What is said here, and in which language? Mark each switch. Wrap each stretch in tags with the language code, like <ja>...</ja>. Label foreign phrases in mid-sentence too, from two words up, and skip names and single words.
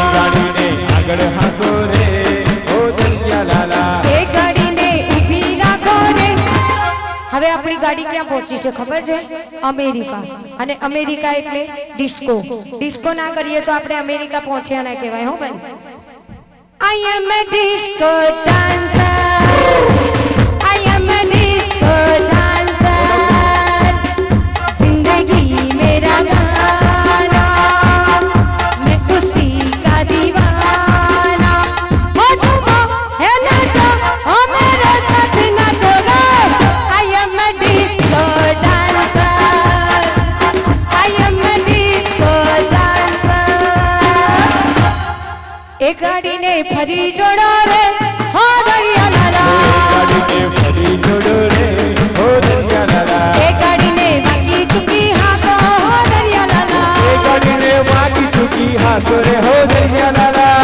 <gu>ગાડીને આગળ હાંકો રે હો દરિયા લાલા. એ ગાડીને ઊભી રાખો રે. હવે આપણી ગાડી ક્યાં પહોંચી છે ખબર છે? અમેરિકા. અને અમેરિકા એટલે ડિસ્કો. ડિસ્કો ના કરીએ તો આપણે અમેરિકા પહોંચ્યા ના કહેવાય હો ભાઈ.</gu> <en>I am a disco dancer, I am a disco dancer,</en> <hi>जिंदगी मेरा गाना, मैं उसी का दीवाना, हो झूमो है नाचो, हो मेरे साथ नाचोगे.</hi> <en>I am a disco dancer, I am a disco dancer.</en> <gu>એ ગાડીને ફરી જોડો રે હો દરિયા લાલા, ગાડીને ફરી જોડો રે હો દરિયા લાલા, એ ગાડીને વાગી ચૂકી હાકો હો દરિયા લાલા, એ ગાડીને વાગી ચૂકી હાંકો રે હો દરિયા લાલા,</gu>